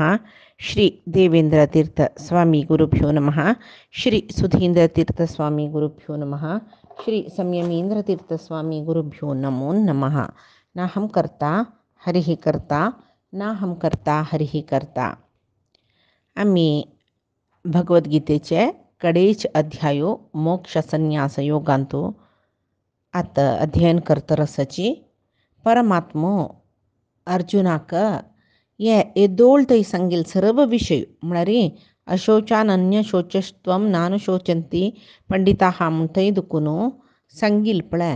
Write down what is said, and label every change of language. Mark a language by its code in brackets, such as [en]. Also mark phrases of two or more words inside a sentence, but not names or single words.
[sa] श्री देवेंद्रतीर्थ स्वामी गुरुभ्यो नमः। श्री सुधींद्रतीर्थ स्वामी गुरुभ्यो नमः। श्री संयमींद्रतीर्थ स्वामी गुरुभ्यो नमो नमः। नाहं कर्ता हरिः कर्ता नाहं कर्ता हरिः कर्ता. [kok] आम्ही भगवद्गीतेचे कडेच अध्यायो मोक्ष संन्यास योगांतो आता अध्ययन करत रसाची परमात्मो अर्जुनाक ये एदोळतय सांगेल सर्व विषय म्हळ्यार [sa] अशोचानन्य शोचस्त्वम नानु शोचंती पंडिताः [kok] म्हणटय दुखून सांगील पळय.